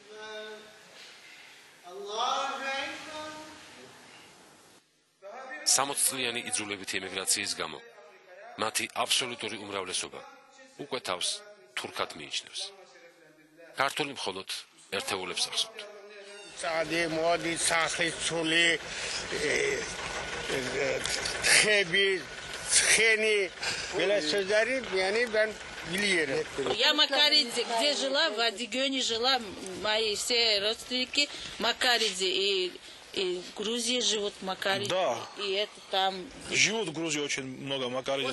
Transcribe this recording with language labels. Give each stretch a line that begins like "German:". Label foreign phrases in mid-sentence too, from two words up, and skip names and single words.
Georgian: სამოცწლიანი იძულებითი ემიგრაციის გამო მათი აბსოლუტური უმრავლესობა უკვე თავს თურქად მიიჩნევს. ქართული მხოლოდ ერთეულებს ახსოვთ. წადი მოდი სახლის ცული ხები ცხენი
Russian: велосипеды они
Georgian: бан Вильера.
Russian: Я Макаридзе, где жила, в Адигёне жила, мои все родственники Макаридзе и в Грузии живут Макаридзе. Да. И это там... Живут в Грузии очень много Макаридзе.